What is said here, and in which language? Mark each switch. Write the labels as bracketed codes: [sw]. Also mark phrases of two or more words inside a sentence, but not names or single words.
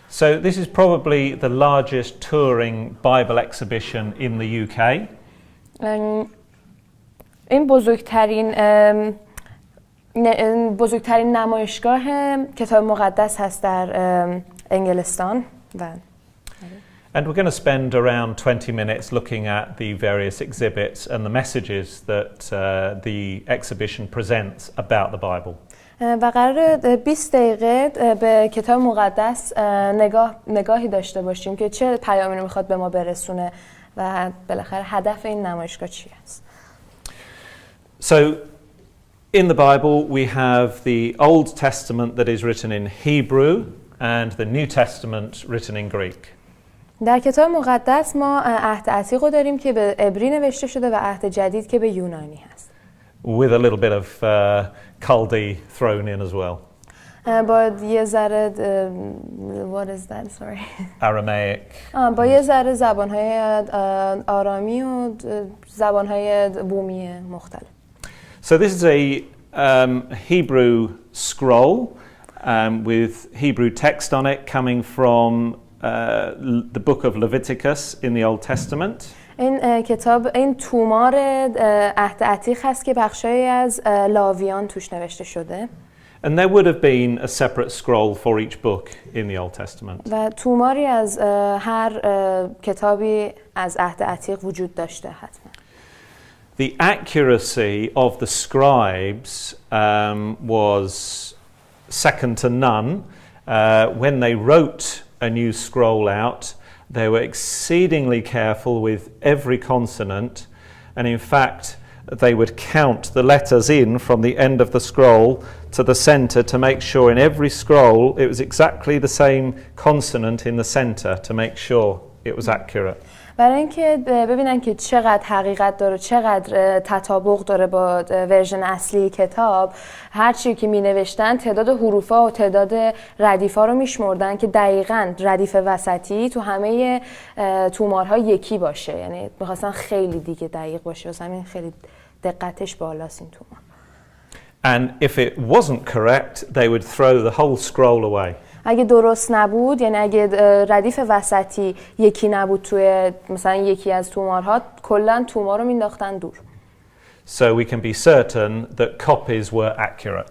[en] So this is probably the largest touring Bible exhibition in the UK. [fa] این بزرگترین نمایشگاه کتاب مقدس هست در انگلستان [en] And we're going to spend around 20 minutes looking at the various exhibits and the messages that the exhibition presents about the Bible. [fa] و قرار 20 دقیقه به کتاب مقدس نگاهی داشته باشیم که چه پیامی رو میخواد به ما برسونه و بالاخره هدف این نمایشگاه چی است. [en] So in the Bible we have the Old Testament that is written in Hebrew and the New Testament written in Greek. [fa] در کتاب مقدس ما عهد عتیق رو داریم که به عبری نوشته شده و عهد جدید که به یونانی هست. [en] With a little bit of Chaldee thrown in as well. [fa] با یه ذره [en] what is that sorry Aramaic. [fa] با یه ذره زبان‌های آرامی و زبان‌های بومی مختلف. [en] So this is a Hebrew scroll with Hebrew text on it coming from the book of Leviticus in the Old Testament. [fa] این تومار عهد عتیق هست که بخشایی از لاویان توش نوشته شده. [en] And there would have been a separate scroll for each book in the Old Testament. [fa] و توماری از هر کتابی از عهد عتیق وجود داشته حتما. [en] The accuracy of the scribes was second to none. When they wrote a new scroll out, they were exceedingly careful with every consonant, and in fact they would count the letters in from the end of the scroll to the center to make sure in every scroll it was exactly the same consonant in the center to make sure it was accurate. [fa] برای اینکه ببینن که چقدر حقیقت داره، چقدر تطابق داره با ورژن اصلی کتاب، هر چی که می نوشتن تعداد حروفا و تعداد ردیفا رو میشمردن که دقیقاً ردیف وسطی تو همه تومارها یکی باشه، یعنی می‌خواستن خیلی دیگه دقیق باشه، واسه همین خیلی دقتش بالاست این تومار. [en] And if it wasn't correct, they would throw the whole scroll away. [fa] اگه درست نبود، یعنی اگه ردیف وسطی یکی نبود توی مثلا یکی از تومارها، کلاً تومار رو مینداختن دور. [en] So we can be certain that copies were accurate.